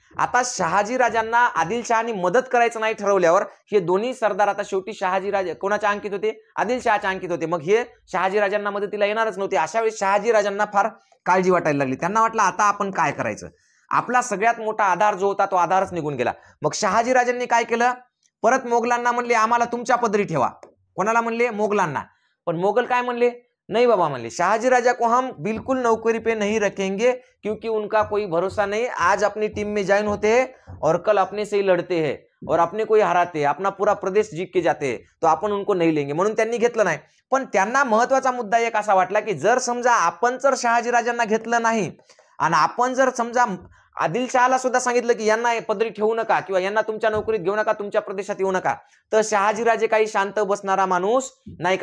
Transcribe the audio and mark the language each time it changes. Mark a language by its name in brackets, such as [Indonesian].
[Marathi] आता शहाजी राजांना आदिलशहानी मदत करायचं नाही ठरवल्यावर हे दोन्ही सरदार आता शेवटी शहाजीराजे कोणाच्या अंकित होते? आदिलशहाच्या अंकित होते. मग हे शहाजी राजांना मदतीला येणारच नव्हते. अशा वेळी शहाजी राजांना फार काळजी वाटायला लागली. त्यांना वाटलं आता आपण काय करायचं, आपला सगळ्यात मोठा आधार जो होता तो आधारच निघून गेला. मग शहाजी राजांनी काय केलं, परत मोगलांना म्हणले आम्हाला तुमच्या पदरी ठेवा. कोणाला म्हणले? मोगलांना. पण मोगल काय म्हणले? [Hindi] नहीं बाबा, [Marathi] म्हणले [Hindi] शहाजी राजा को हम बिल्कुल नौकरी पे नहीं रखेंगे क्योंकि उनका कोई भरोसा नहीं. आज अपनी टीम में ज्वाइन होते हैं और कल अपने से ही लड़ते हैं और अपने को ही हराते हैं, अपना पूरा प्रदेश जीत के जाते हैं, तो आपण उनको नहीं लेंगे. [Marathi] म्हणून त्यांनी घेतलं नाही. पण त्यांना महत्वाचा मुद्दा एक असा वाटला की जर समजा आपण जर शहाजी राजांना घेतलं नाही आणि आपण जर समजा आदिलशहाला सुद्धा सांगितलं की यांना पदरी ठेवू नका किंवा यांना तुमच्या नोकरीत घेऊ नका, तुमच्या प्रदेशात येऊ नका, तर शहाजीराजे काही शांत बसणारा माणूस नाही.